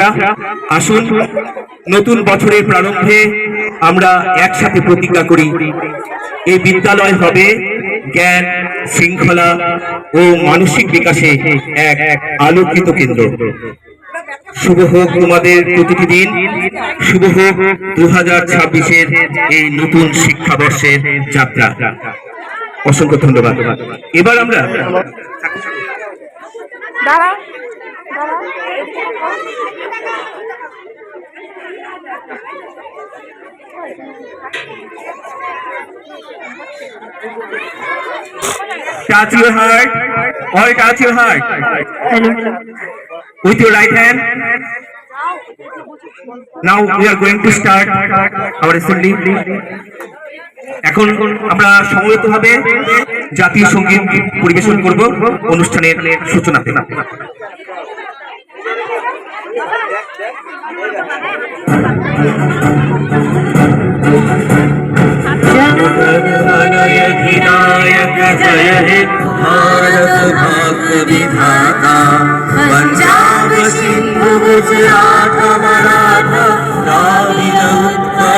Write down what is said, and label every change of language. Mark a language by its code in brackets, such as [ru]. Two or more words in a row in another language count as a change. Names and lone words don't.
[bn] আসুন নতুন বছরের প্রারম্ভে আমরা একসাথে প্রতিজ্ঞা করি, এই বিদ্যালয় হবে জ্ঞান, শৃঙ্খলা ও মানসিক বিকাশে এক আলোকিত কেন্দ্র। শুভ হোক তোমাদের প্রতিটি দিন, শুভ হোক 2026-এর এই নতুন শিক্ষাবর্ষের যাত্রা। অসংখ্য ধন্যবাদ। এবার আমরা [en] touch your heart, all touch your heart. With your right hand. Now we are going to start our assembly. [bn] এখন আমরা সমবেতভাবে জাতীয় সঙ্গীত পরিবেশন করব অনুষ্ঠানের সূচনাতে। জনগণমনঅধিনায়ক জয় হে ভারত ভাগ্য বিধাতা পঞ্জাব সিন্ধু গুজরাট মরাঠা দ্রাবিড় উৎকল